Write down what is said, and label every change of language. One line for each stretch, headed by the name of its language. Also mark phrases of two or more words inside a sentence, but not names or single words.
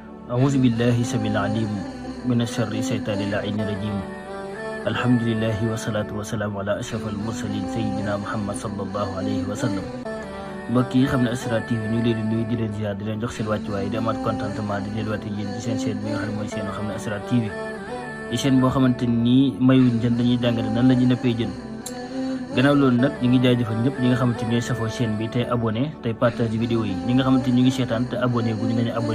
Arabic: أعوذ بالله السميع العليم من الشر الشيطان اللعين الرجيم الحمد لله والصلاة والسلام على أشرف المرسلين سيدنا محمد صلى الله عليه وسلم
Wolof: mbokk yi xam ne Asrar TV ñu leen di nuyu di leen ziar di leen jox seen wàccuwaay di amaat contentement di delluwaat yéen ci seen chaîne bi nga xam ne mooy seen xam ne Asrar TV di chaîne boo xamante ni mayuñ jën dañuy jàngale nan la ñuy nëppee jën gannaaw loolu nag ñu ngi jaajëfal ñëpp ñi nga xamante ni ñooy safoo chaîne bi tey abonné tey
French: partage vidéo
Wolof: yi ñi nga xamante ni ñu ngi seetaan te abonné gu ñu nañu abonné